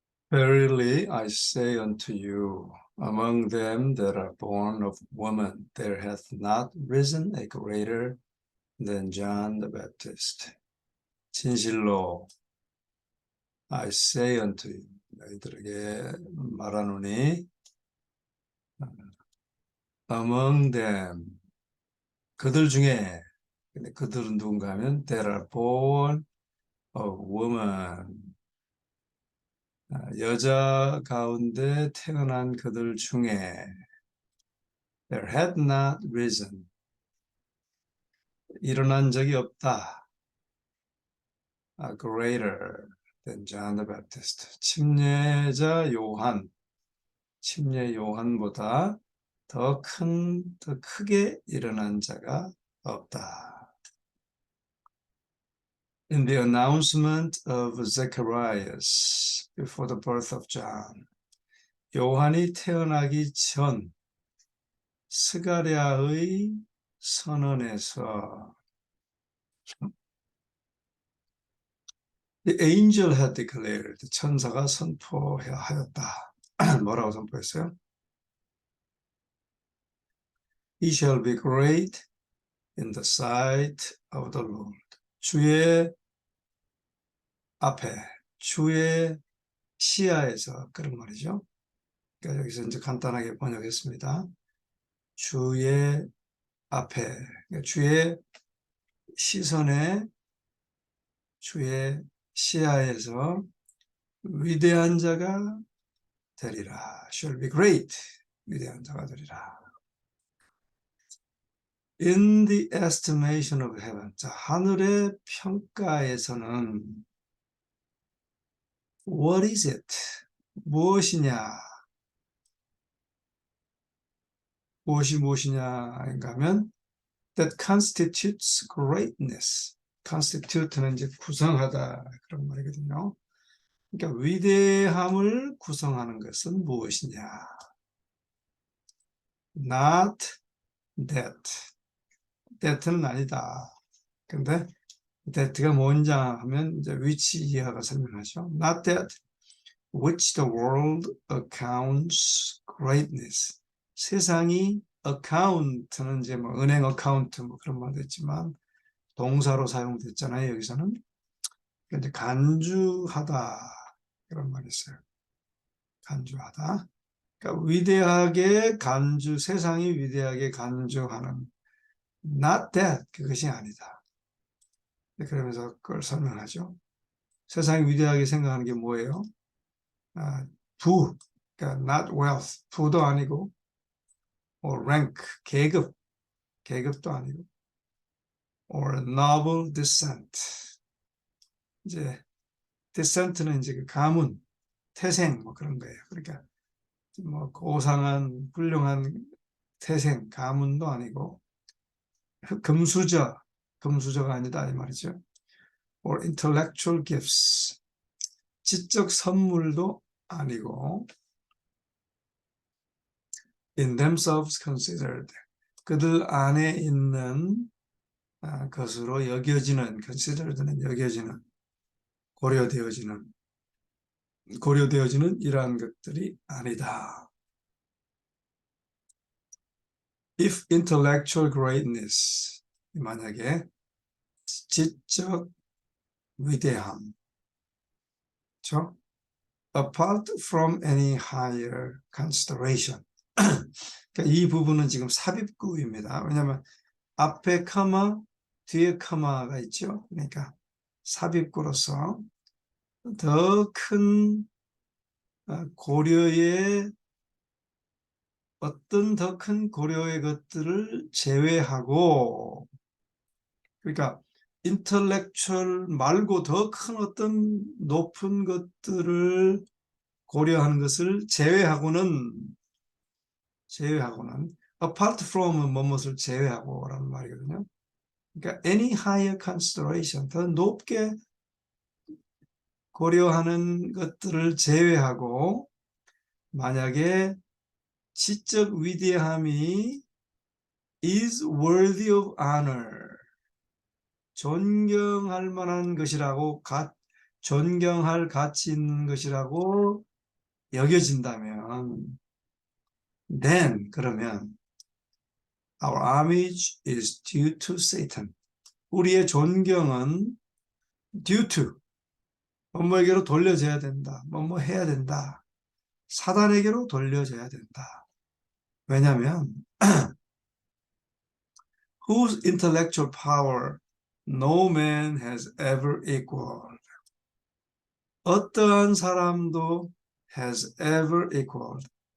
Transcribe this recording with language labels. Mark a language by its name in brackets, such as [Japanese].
[English] I say unto you, among them that are born of woman, there hath not risen a greater than John the Baptist. [Korean] 진실로 [English] I say unto you, [Korean] 너희들에게 말하노니, [English] among them, [Korean] 그들 중에, 근데 그들은 누군가 하면 [English] that are born of woman, [Korean] 여자 가운데 태어난 그들 중에 [English] there had not risen, [Korean] 일어난 적이 없다. [English] greater than John the Baptist. [Korean] 침례자 요한, 침례 요한보다 더 크게 일어난 자가 없다. [English] In the announcement of Zacharias before the birth of John, [Korean] 요한이 태어나기 전 스가랴의 선언에서 [English] The angel had declared, [Korean] 천사가 선포하였다. 뭐라고 선포했어요? [English] He shall be great in the sight of the Lord. [Korean] 주의 앞에, 주의 시야에서, 그런 말이죠. 그러니까 여기서 이제 간단하게 번역했습니다. 주의 앞에, 그러니까 주의 시선에, 주의 시야에서 위대한 자가 되리라. [English] Shall be great. [Korean] 위대한 자가 되리라. [English] In the estimation of heaven. [Korean] 자, 하늘의 평가에서는 [English] What is it? [Korean] 무엇이냐? 무엇이냐 하면 [English] that constitutes greatness. [Korean] constitute는 이제 구성하다 그런 말이거든요. 그러니까 위대함을 구성하는 것은 무엇이냐? [English] Not that. [Korean] that는 아니다. 근데 that가 뭔지 하면 이제 which 이하가 설명하죠. [English] Not that which the world accounts greatness. [Korean] 세상이 account는 이제 뭐 은행 어카운트 뭐 그런 말도 있지만 동사로 사용됐잖아요. 여기서는 이제 간주하다 그런 말이 있어요. 간주하다. 그러니까 위대하게 세상이 위대하게 간주하는 [English] not that, [Korean] 그것이 아니다. 그러면서 그걸 설명하죠. 세상이 위대하게 생각하는 게 뭐예요? 부, 그러니까 [English] not wealth, [Korean] 부도 아니고, [English] or rank, [Korean] 계급도 아니고, [English] or noble descent. [Korean] 이제 descent는 이제 그 가문, 태생 뭐 그런 거예요. 그러니까 뭐 고상한 훌륭한 태생, 가문도 아니고, 금수저가 아니다 이 말이죠. [English] or intellectual gifts, [Korean] 지적 선물도 아니고, [English] in themselves considered, [Korean] 그들 안에 있는 것으로 여겨지는, considered는 여겨지는, 고려되어지는 이러한 것들이 아니다. [English] If intellectual greatness, [Korean] 만약에 지적 위대함, 그렇죠? [English] Apart from any higher consideration. [Korean] 그러니까 이 부분은 지금 삽입구입니다. 왜냐하면 앞에 커마, 뒤에 커마가 있죠. 그러니까 삽입구로서 더 큰 고려의 어떤 더 큰 고려의 것들을 제외하고, 그러니까 인텔렉츄얼 말고 더 큰 어떤 높은 것들을 고려하는 것을 제외하고는 [English] apart from [Korean] 무엇을 제외하고라는 말이거든요. 그러니까 [English] any higher consideration, [Korean] 더 높게 고려하는 것들을 제외하고 만약에 지적 위대함이 [English] is worthy of honor, [Korean] 존경할 만한 것이라고, 존경할 가치 있는 것이라고 여겨진다면 then 그러면 [English] our homage is due to Satan. [Korean] 우리의 존경은 due to 뭐뭐에게로 돌려져야 된다. 뭐뭐 해야 된다. 사단에게로 돌려져야 된다. 왜냐하면 [English] whose intellectual power no man has ever equaled. [Korean] 어떠한 사람도 [English] has ever equaled.